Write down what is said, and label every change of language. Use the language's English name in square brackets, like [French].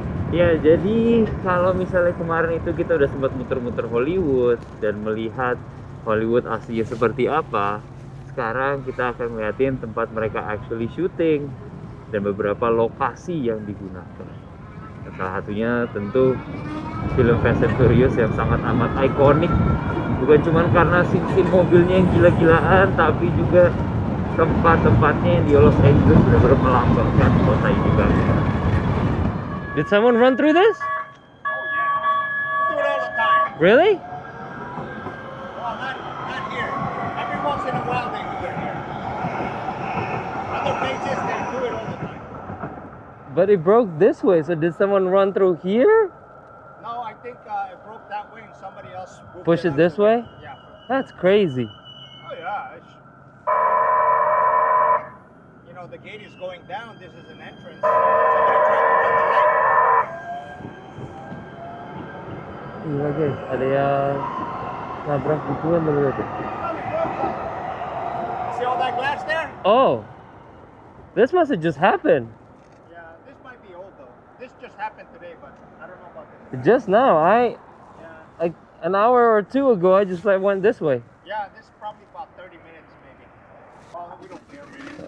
[Indonesian] Ya, jadi kalau misalnya kemarin itu kita udah sempat muter-muter Hollywood dan melihat Hollywood aslinya seperti apa, sekarang kita akan ngeliatin tempat mereka actually syuting dan beberapa lokasi yang digunakan. Dan salah satunya tentu film Fast and Furious yang sangat amat ikonik, bukan cuma karena scene mobilnya yang gila-gilaan, tapi juga tempat-tempatnya yang di Los Angeles benar-benar melambangkan kota ini banget. [English] Did someone run through this? Oh yeah, we do it all the time. Really? Well, not here. Every once in a while they do it here. Other places they do it all the time. But it broke this way, so did someone run through here? No, I think it broke that way and somebody else Push it this way? Yeah. That's crazy. Oh yeah. You know, the gate is going down. This is an entrance. Somebody tried to run the light. [Indonesian] Iya guys, ada yang nabrak gituan dulu tuh. [English] See all that glass there? Oh, this must have just happened. Yeah, this might be old though. This just happened today, but I don't know about this. Just now, Yeah. like an hour or two ago, I just went this way. Yeah, this is probably about 30 minutes maybe. Well, we don't care really.